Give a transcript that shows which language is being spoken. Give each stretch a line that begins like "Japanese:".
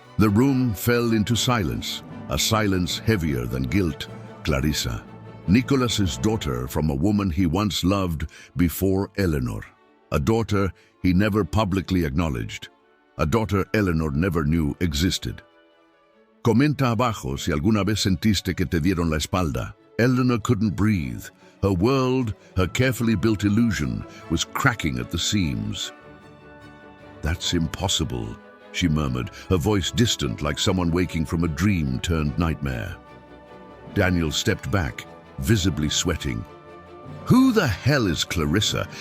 English: The room fell into silence, a silence heavier than guilt. Clarissa, Nicholas's daughter from a woman he once loved before Eleanor. A daughter he never publicly acknowledged. A daughter Eleanor never knew existed.
Spanish: Comenta abajo si alguna vez sentiste que te dieron la espalda.
English: Eleanor couldn't breathe. Her world, her carefully built illusion, was cracking at the seams. "That's impossible," she murmured, her voice distant like someone waking from a dream-turned nightmare. Daniel stepped back, visibly sweating. "Who the hell is Clarissa?